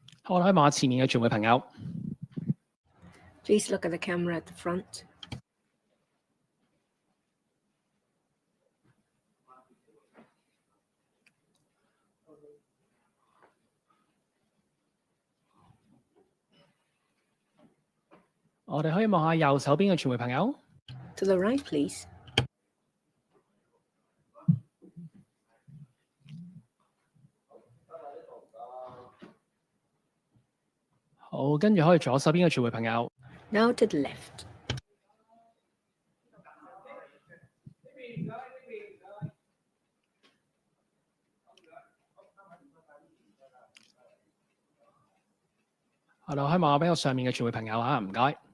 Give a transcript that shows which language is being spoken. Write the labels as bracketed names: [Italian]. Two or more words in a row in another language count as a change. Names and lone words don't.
[Cantonese] 我睇望下前面嘅傳媒朋友。 [English] Please look at the camera at the front. [Cantonese] 我哋可以望下右手邊嘅傳媒朋友。 [English] To the right, please. [Cantonese] 好，跟住可以左手邊嘅傳媒朋友。 [English] Now to the left. [Cantonese] 係啦，可以望下比較上面嘅傳媒朋友啊，唔該。